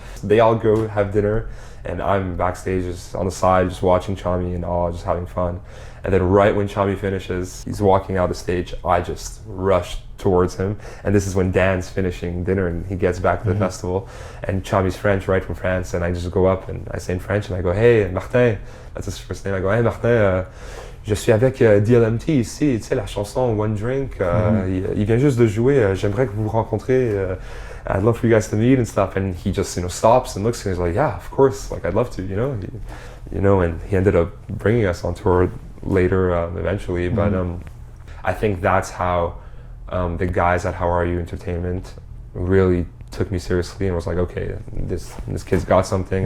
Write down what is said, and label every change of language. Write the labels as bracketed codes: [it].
[en] They all go have dinner, and I'm backstage just on the side, just watching Chami and all, just having fun. And then right when Chami finishes, he's walking out the stage, I just rush towards him. And this is when Dan's finishing dinner and he gets back to the festival. And Chami's French, right from France, and I just go up and I say in French, and I go, hey, Martin, that's his first name. I go, hey, [fr] Martin, je suis avec DLMT ici, tu sais, la chanson One Drink, il vient juste de jouer, j'aimerais que vous vous rencontrez. [en] I'd love for you guys to meet and stuff. And he just, you know, stops and looks, and he's like, yeah, of course, like, I'd love to, you know. And he ended up bringing us on tour later, eventually. But I think that's how the guys at HOWRU Entertainment really took me seriously and was like, okay, this kid's got something.